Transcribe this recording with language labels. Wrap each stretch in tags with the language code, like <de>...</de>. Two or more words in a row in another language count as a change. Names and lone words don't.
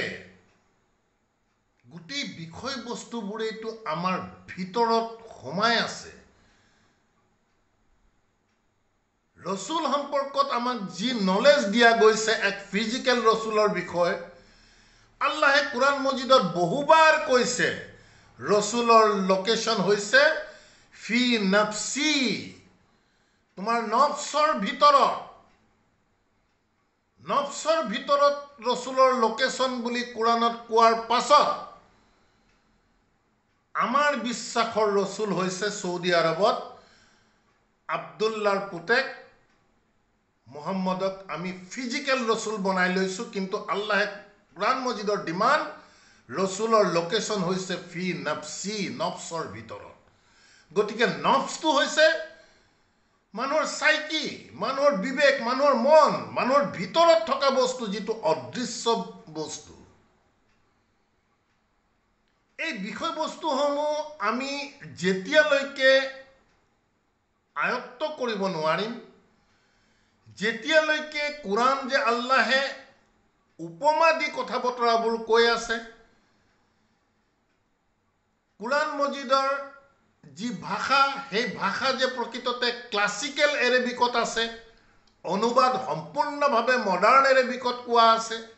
<as>গোটেই বিষয়বস্তুবোৰেইতো আমাৰ ভিতৰত সোমাই আছে। ৰসুল সম্পৰ্কত আমাক যি নলেজ দিয়া গৈছে এক ফিজিক্যাল ৰসুলৰ বিষয়ে আল্লাহে কুৰাণ মজিদত বহুবাৰ কৈছে ৰসুলৰ লোকেশন হৈছে</as> <ar>في نفسي</ar> <as>তোমাৰ নফসৰ ভিতৰত ৰসুলৰ লোকেশন বুলি কুৰাণত কোৱাৰ পাছত আমাৰ বিশ্বাসৰ ৰসুল হৈছে সৌদি আৰবত আব্দুল্লাহৰ পুতেক মুহাম্মদক আমি ফিজিক্যাল ৰসুল বনাই লৈছো কিন্তু আল্লাহে কুৰাণ মজিদৰ ডিমান্ড ৰসুলৰ লোকেশন হৈছে</as> <ar>في نفسي</ar> <as>নফসৰ ভিতৰত গতিকে নফসটো হৈছে মানুহৰ সাইকি মানুহৰ বিবেক মানুহৰ মন মানুহৰ ভিতৰত থকা বস্তু যিটো অদৃশ্য বস্তু এই বিষয়বস্তুসমূহ আমি যেতিয়ালৈকে আয়ত্ত কৰিব নোৱাৰিম যেতিয়ালৈকে কুৰাণ যে আল্লাহে উপমা দি কথা বতৰাবোৰ কৈ আছে কুৰাণ মজিদৰ যি ভাষা সেই ভাষা যে প্ৰকৃততে</as> <en>classical Arabic</en> <as>আছে অনুবাদ সম্পূৰ্ণভাৱে</as> <en>modern Arabic</en> <as>কোৱা আছে</as>